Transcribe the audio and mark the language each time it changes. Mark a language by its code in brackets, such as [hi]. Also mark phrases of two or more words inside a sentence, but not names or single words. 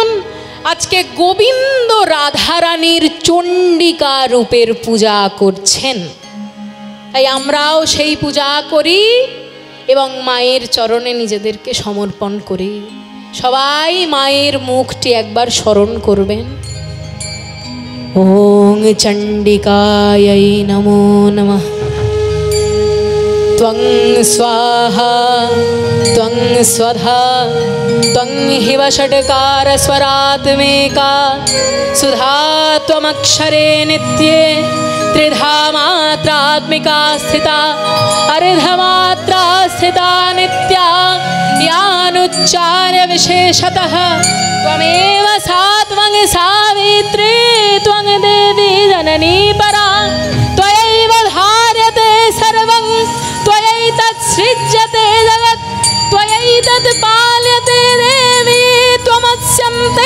[bn] আজকে গোবিন্দ রাধা রানীর চণ্ডিকা রূপের পূজা করছেন, তাই আমরাও সেই পূজা করি এবং মায়ের চরণে নিজেদেরকে সমর্পণ করি। সবাই মায়ের মুখটি একবার স্মরণ করবেন। [sa] ওং চণ্ডিকায় নমো নমঃ। ত্বং স্বাহা ত্বং স্বধা ত্বং হিব ষটকার স্বরাত্মেকা সুধা ত্বমক্ষরে নিত্যে ত্রিধা মাত্রাত্মিকা স্থিতা अर्धमात्रा स्थिता नित्या यानुच्चार्य विशेषतः त्वमेव सा त्वं सावित्री त्वं देवी जननी परा त्वयैव धार्यते सर्वं त्वयैतत्सृज्यते जगत् त्वयैतत् पाल्यते देवी त्वमस्यन्ते